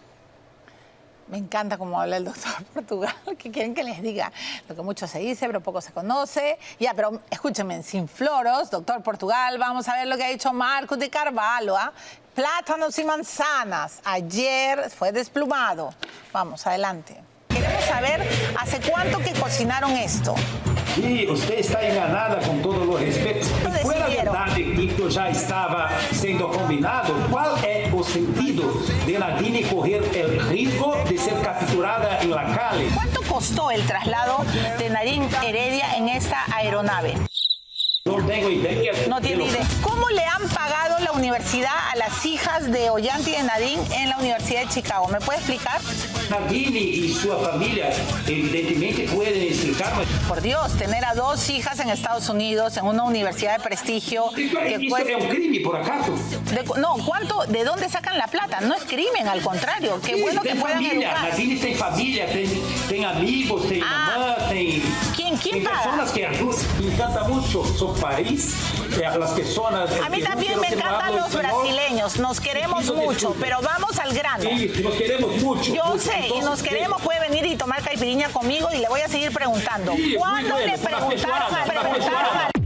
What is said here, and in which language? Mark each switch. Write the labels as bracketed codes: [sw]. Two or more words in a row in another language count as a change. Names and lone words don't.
[es] Me encanta cómo habla el doctor Portugal, que quieren que les diga lo que mucho se dice, pero poco se conoce. Ya, pero escúchenme, sin floros, doctor Portugal, vamos a ver lo que ha dicho Marcos de Carvalho. Plátanos y manzanas. Ayer fue desplumado. Vamos, adelante. Queremos saber hace cuánto que cocinaron esto. [pt] E você está enganada com todo o respeito. Se for a verdade que isso já estava sendo combinado, qual é o sentido de Nadine correr o risco de ser capturada em La Cali? [es] ¿Cuánto costó el traslado de Nadine Heredia en esta aeronave? [pt] Não tenho ideia. [es] No tiene idea. ¿Cómo le han pagado la universidad a las hijas de Ollanta y de Nadine en la Universidad de Chicago? ¿Me puede explicar? [pt] Nadine e sua família, evidentemente, podem explicar, mas [es] Por Dios, tener a 2 hijas en Estados Unidos, en una universidad de prestigio. [pt] isso é [es] cuesta- [pt] crime, por acaso? [es] No, ¿cuánto? ¿De dónde sacan la plata? No es crimen, al contrario. Qué [pt] Sim, [es] bueno que [pt] tem [es] puedan [pt] família. [es] educar. [pt] Nadine tem família, tem amigos, tem mamã, tem... [es] ¿Quién [pt] Tem [es] paga? [pt] pessoas que ajudam. [es] Me encanta muito su país, las personas... A mí también me encantan los brasileños, nos queremos mucho, pero vamos al grano. Sí, nos queremos mucho. Yo mucho. sé, y Entonces, nos queremos, puede venir y tomar caipirinha conmigo y le voy a seguir preguntando. Sí, muy ¿Cuándo bueno, le una preguntaron feijoada.